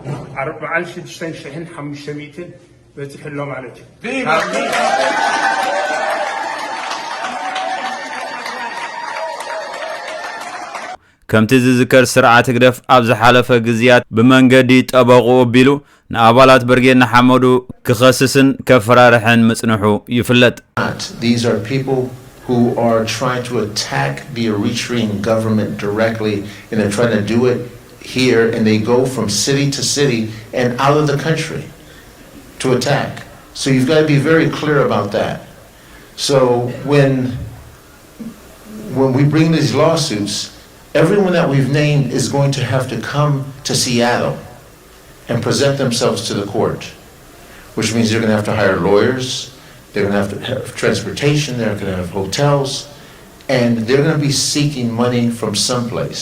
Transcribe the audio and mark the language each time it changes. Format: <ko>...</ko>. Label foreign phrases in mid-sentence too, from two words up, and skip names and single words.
<ti>46,500 በፂሕሎ ማለት እዩ ከምቲ ዝዝከር ስርዓት ህግደፍ ኣብ ዝሓለፈ ግዝያት ብመንገዲ ጠበቑ ኣቢሉ ንኣባላት ብርጌድ ንሓመዱ ክኸስስን ከፈራርሕን ምጽንሑ ይፍለጥ</ti> <en>These are people who are trying to attack the Eritrean government directly and they're trying to do it here and they go from city to city and out of the country to attack. So you've got to be very clear about that. So when we bring these lawsuits everyone that we've named is going to have to come to Seattle and present themselves to the court, which means they're going to have to hire lawyers, they're going to have to have transportation, they're going to have hotels, and they're going to be seeking money from someplace.</en>